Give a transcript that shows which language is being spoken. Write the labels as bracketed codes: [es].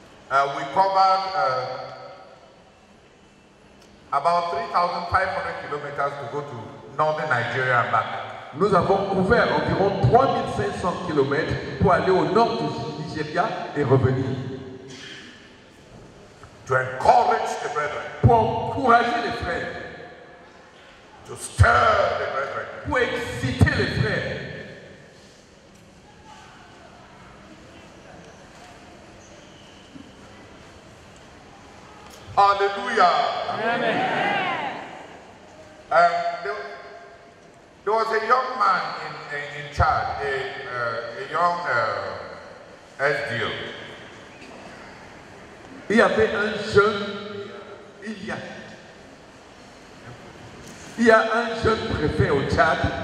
[en] we covered about 3,500 kilometers to go to northern Nigeria and back. [fr] nous avons couvert environ 3500 km pour aller au nord du Nigeria et revenir. [en] To encourage the brethren, [fr] Pour encourager les frères, [en] to stir the brethren. [fr] pour exciter les frères. Hallelujah. Amen. [en] There was a young man in Chad, a young SDO. [fr] Il y avait un jeune, il y a un jeune préfet au Tchad.